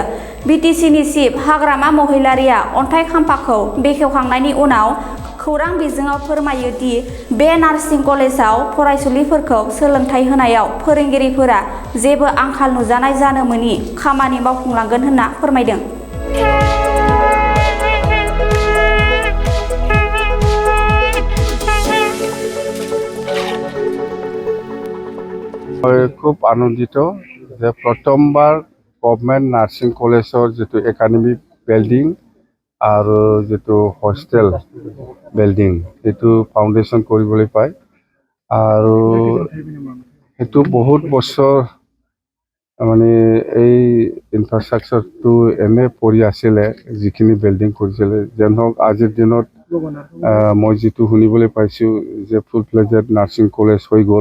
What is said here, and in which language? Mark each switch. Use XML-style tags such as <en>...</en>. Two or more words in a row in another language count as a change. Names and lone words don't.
<brx>BTCनि चिफ हाग्रामा महिलारिया अन्थाइ खाम्फाखौ बेखेवखांनायनि उनाव खौरां बिजोङाव फोरमायो दि बे नार्सिं कलेजाव फरायसुलिफोरखौ सोलोंथाइ होनायाव फोरोंगिरिफोरा जेबो आंखाल नुजानाय जानो मोनि खामानि मावफुंलांगोन होनना फोरमायदों।</brx> <as>খুব আনন্দিত যে প্রথমবার</as> <en>government nursing college</en> <as>যেটো</as> <en>academy building</en> <as>আৰু যেটো</as> <en>hostel building</en> <as>এটো ফাউন্ডেশন কৰিবলৈ পায় আৰু এটো বহুত বছৰ মানে এই ইনফ্ৰাষ্ট্ৰাকচাৰটো এনে পৰি আছিল যিখিনি বিল্ডিং কৰিছিল যেন হওক আজিৰ দিনত মই যেটো শুনিবলৈ পাইছো যে</as> <en>full fledged nursing college</en> <as>হৈ গ'ল।</as>